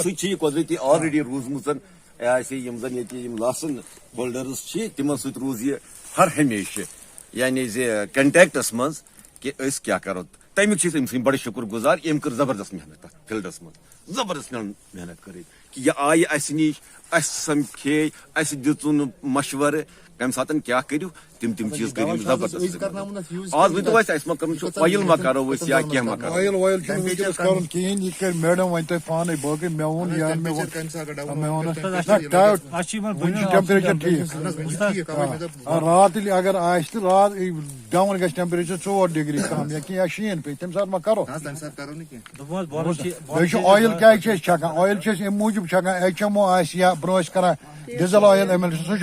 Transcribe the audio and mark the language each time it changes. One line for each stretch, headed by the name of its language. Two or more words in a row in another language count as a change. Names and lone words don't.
Kashmiri: سُہ چھِ یہِ قۄدرٔتی آلریڈی روٗزمٕژ یِم زن ییٚتہِ یِم
English: license holders
Kashmiri: چھِ تِمن سۭتۍ روٗز یہِ ہر ہمیشہٕ یعنی زِ کنٹیکٹس منٛز کہِ أسۍ کیٛاہ کرو تمیُک چھِ أسۍ أمۍ سٕنٛدۍ بڑٕ شُکر گُزار أمۍ کٔر زبردست محنت تتھ فیٖلڈس منٛز زبردست محنت کٔرٕنۍ کہِ یہِ آیہِ اسہِ نِش اسہِ سمکھے اسہِ دِژُن مشورٕ کم سات کیا کرو تم چیز کرو زبردست آج ؤنۍ تو اَسہِ ما کرُن اویل ما کرو أسۍ یا کینٛہہ ما کرو آیل وایل چھُنہٕ وٕنکیٚس کرُن کِہیٖنۍ یہِ کَرِ میڈم وۄنۍ تۄہہِ پانے باقٕے مےٚ ووٚن یا مےٚ ووٚن وٕنہِ چھُ ٹیمپریچر ٹھیٖک رات ییٚلہِ اگر آسہِ تہٕ رات ڈاوُن گژھِ ٹیمپریچر 4 ڈگری کم یا کینٛہہ یا شیٖن پیٚیہِ تمہِ ساتہٕ ما کرو بیٚیہِ چھُ آیل کیازِ چھِ أسۍ چھکان آیل چھِ أسۍ اَمہِ موٗجوٗب چھکان HMO آسہِ یا برونٛہہ ٲسۍ کران
English: diesel oil emulsion
Kashmiri: سُہ چھُ